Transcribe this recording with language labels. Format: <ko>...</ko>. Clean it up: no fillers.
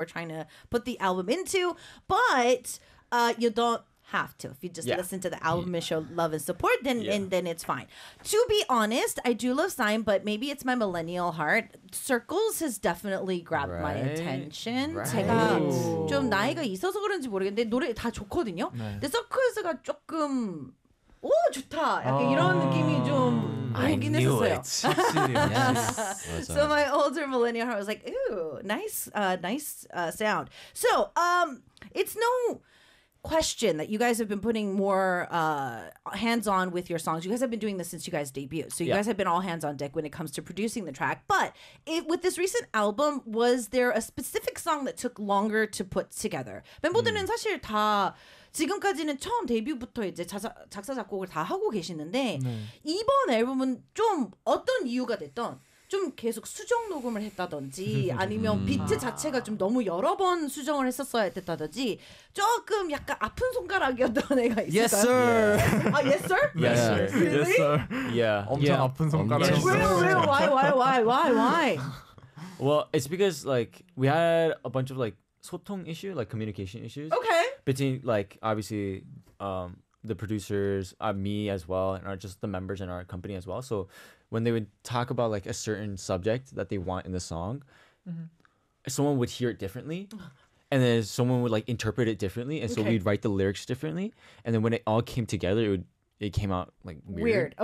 <en>or trying to put the album into, but you don't have to. If you just listen to the album and show love and support, then and then it's fine. To be honest, I do love Sign, but maybe it's my millennial heart. Circles has definitely grabbed my attention. Right.</en> <ko>제가 좀 나이가 있어서 그런지 모르겠는데 노래 다 좋거든요. 네. 근데 Circles가 조금 오 좋다 약간 이런 느낌이 좀 오긴 했었어요.</ko> <en>It. yes. So my older millennial heart was like, ooh, nice, nice sound. So it's no question that you guys have been putting more hands-on with your songs. You guys have been doing this since you guys debuted, so you guys have been all hands on deck when it comes to producing the track. But it, with this recent album, was there a specific song that took longer to put together?</en> <ko>멤버들은 사실 다 지금까지는 처음 데뷔부터 이제 작사 작곡을 다 하고 계시는데 이번 앨범은 좀 어떤 이유가 됐던 좀 계속 수정 녹음을 했다든지 아니면 비트 자체가 좀 너무 여러 번 수정을 했었어야 됐다든지 조금 약간 아픈 손가락이었던 애가 있을까요?</ko> <en>Yes, sir. Yeah. 아, yes, sir? Yes, sir. Really? Yes, sir. Yeah.</en> <ko>엄청 아픈 손가락이었어요.</ko> <en>Yes, really? Why? Well, it's because like we had a bunch of like 소통 issue, like communication issues. Okay. Between like obviously the producers, me as well, and our, just the members in our company as well. So when they would talk about like a certain subject that they want in the song, someone would hear it differently, and then someone would like interpret it differently, and so we'd write the lyrics differently, and then when it all came together, it would it came out like weird.</en>